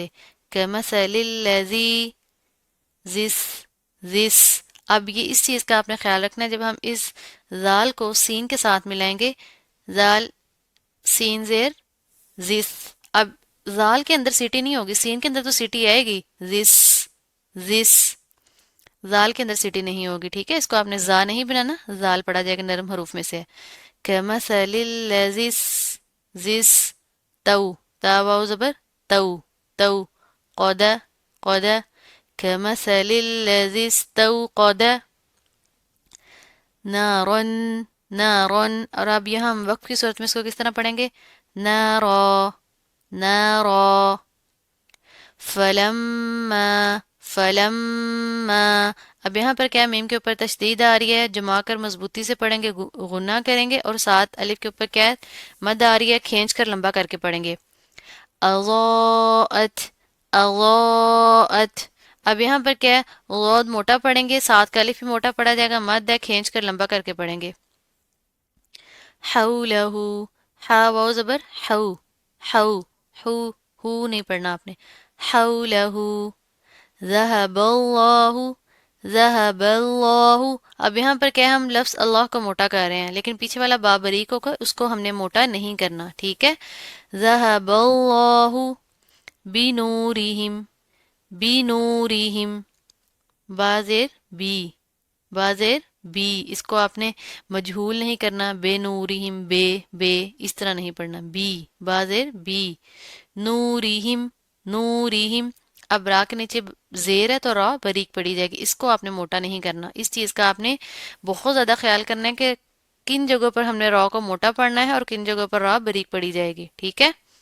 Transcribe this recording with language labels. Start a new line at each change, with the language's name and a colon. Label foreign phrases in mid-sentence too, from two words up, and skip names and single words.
Arabic: کمثل الذی، زس، زس۔
Urdu: اب یہ اس چیز کا آپ نے خیال رکھنا ہے، جب ہم اس زال کو سین کے ساتھ ملائیں گے، زال سین زیر زس، اب زال کے اندر سیٹی نہیں ہوگی، سین کے اندر تو سیٹی آئے گی، زس، زس، زال کے اندر سیٹی نہیں ہوگی، ٹھیک ہے۔ اس کو آپ نے زا نہیں بنانا، زال پڑھا جائے گا نرم حروف میں سے۔
Arabic: کمثل الذی، زس، تو،
Urdu: تا واو زبر،
Arabic: تو، تو، قد، قد، كمثل الذي استوقد نارا، نارا،
Urdu: اور اب یہاں ہم وقف کی صورت میں اس کو کس طرح پڑھیں گے،
Arabic: نارا، نارا فلما فلما
Urdu: اب یہاں پر کیا میم کے اوپر تشدید آ رہی ہے، جما کر مضبوطی سے پڑھیں گے، غنہ کریں گے، اور ساتھ الف کے اوپر کیا ہے، مد آ رہی ہے، کھینچ کر لمبا کر کے پڑھیں گے،
Arabic: اضاءت اضاءت
Urdu: اب یہاں پر کیا ہے، غود موٹا پڑھیں گے، ساتھ کا الف بھی موٹا پڑھا جائے گا، مد ہے، کھینچ کر لمبا کر کے پڑھیں گے، حولہ ہا واو زبر حو حو حو ہو نہیں پڑھنا آپ نے، حولہ
Arabic: ذهب اللہ ذهب اللہ
Urdu: اب یہاں پر کیا ہے، ہم لفظ اللہ کو موٹا کر رہے ہیں لیکن پیچھے والا با باریک ہوگا، اس کو ہم نے موٹا نہیں کرنا، ٹھیک ہے،
Arabic: ذهب اللہ بنورہم بنورہم
Urdu: بازر بی بازر بی اس کو آپ نے مجہول نہیں کرنا، بے نورہم بے اس طرح نہیں پڑھنا، بی بازر بی نورہم نورہم اب را کے نیچے زیر ہے تو را باریک پڑی جائے گی، اس کو آپ نے موٹا نہیں کرنا، اس چیز کا آپ نے بہت زیادہ خیال کرنا ہے کہ کن جگہوں پر ہم نے را کو موٹا پڑھنا ہے اور کن جگہوں پر را باریک پڑی جائے گی، ٹھیک ہے،